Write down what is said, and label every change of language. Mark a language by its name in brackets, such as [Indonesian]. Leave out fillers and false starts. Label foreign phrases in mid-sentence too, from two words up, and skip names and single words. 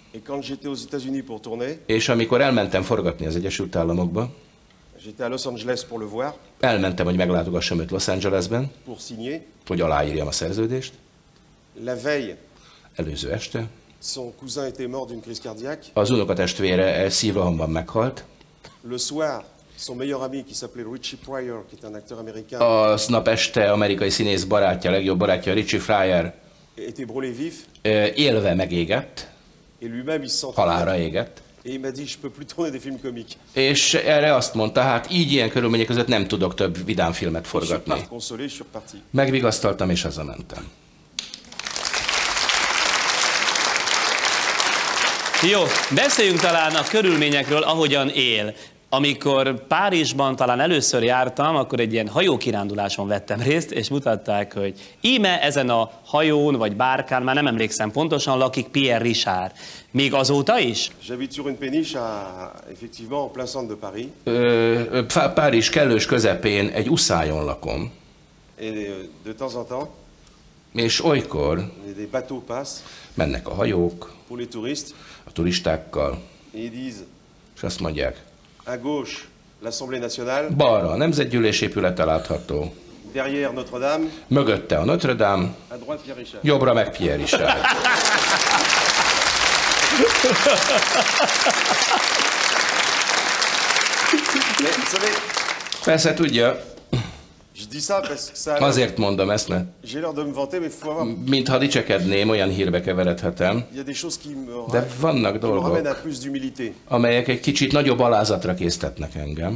[Hungarian] És amikor elmentem forgatni az Egyesült Államokba, elmentem, hogy meglátogassam őt Los Angelesben, hogy aláírjam a szerződést. Előző este az unokatestvére szívrohamban meghalt. [French] Son meilleur ami, qui s'appelait Richie Pryor, qui est un acteur américain. [Hungarian] Aznap este amerikai színész barátja, legjobb barátja, Richie Pryor, [French] était brûlé vif. [Hungarian] Élve megégett. [French] Et lui-même il se sentait [Hungarian] halálra égett. [French] Et il m'a dit, je peux plus tourner des films comiques. [Hungarian] És erre azt mondta, hát így ilyen körülmények között nem tudok több vidám filmet forgatni. Megvigasztaltam és hazamentem. Jó, beszéljünk talán a körülményekről, ahogyan él. Amikor Párizsban talán először jártam, akkor egy ilyen hajókiránduláson vettem részt, és mutatták, hogy íme ezen a hajón, vagy bárkán, már nem emlékszem pontosan, lakik Pierre Richard. Még azóta is? [French] J'habite sur une péniche, effectivement, en plein centre de Paris. [Hungarian] Párizs kellős közepén egy uszályon lakom. [French] Et de temps en temps, [Hungarian] és olykor [French] des bateaux passent, [Hungarian] mennek a hajók [French] pour les touristes, [Hungarian] a turistákkal, [French] et ils disent, [Hungarian] és azt mondják, [French] à gauche, l'Assemblée nationale. [Hungarian] Balra a Nemzetgyűlés épülete látható. [French] Derrière Notre-Dame. [Hungarian] Mögötte a Notre-Dame. [French] À droite Pierre Richard. [Hungarian] Jobbra meg Pierre Richard. Persze tudja. Azért mondom ezt, mert mintha dicsekedném, olyan hírbe keveredhetem, de vannak dolgok, amelyek egy kicsit nagyobb alázatra késztetnek engem.